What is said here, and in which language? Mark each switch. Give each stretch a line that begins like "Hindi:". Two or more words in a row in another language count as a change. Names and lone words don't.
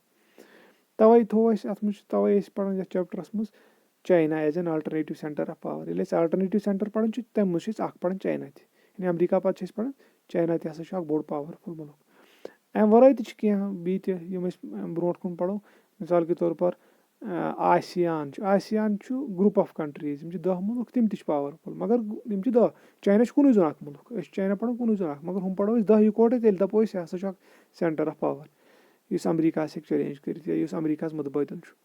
Kashmiri: تَوَے تھوٚو اَسہِ اَتھ منٛز چھُ تَوَے أسۍ پَران یَتھ چَپٹرَس منٛز
English: China is an alternative centre of power.
Kashmiri: ییٚلہِ أسۍ
English: alternative centre
Kashmiri: پَران چھِ تَمہِ منٛز چھِ أسۍ اَکھ پَران چاینا تہِ. یعنی اَمریٖکا پَتہٕ چھِ أسۍ پَران چاینا تہِ ہَسا چھُ اَکھ بوٚڑ پاوَرفُل مُلک. اَمہِ وَرٲے تہِ چھِ کینٛہہ بیٚیہِ تہِ یِم أسۍ برونٛٹھ کُن پَرو.
Urdu: مِثال کے طور پر
Kashmiri: آسِیان چھُ. آسِیان چھُ
English: group of countries,
Kashmiri: یِم چھِ 10 مُلک, تِم تہِ چھِ پاوَرفُل مگر یِم چھِ 10. چاینا چھُ کُنُے زوٚن اَکھ مُلک. أسۍ چھِ چاینا پَران کُنُے زوٚن اَکھ, مگر ہُم پَرو أسۍ 10 یِکوَٹَے. تیٚلہِ دَپو أسۍ یہِ ہَسا چھُ اَکھ
English: centre of power
Kashmiri: یُس اَمریٖکاہَس ہیٚکہِ چیلینج کٔرِتھ یا یُس اَمریٖکاہَس مُتبٲدِل چھُ.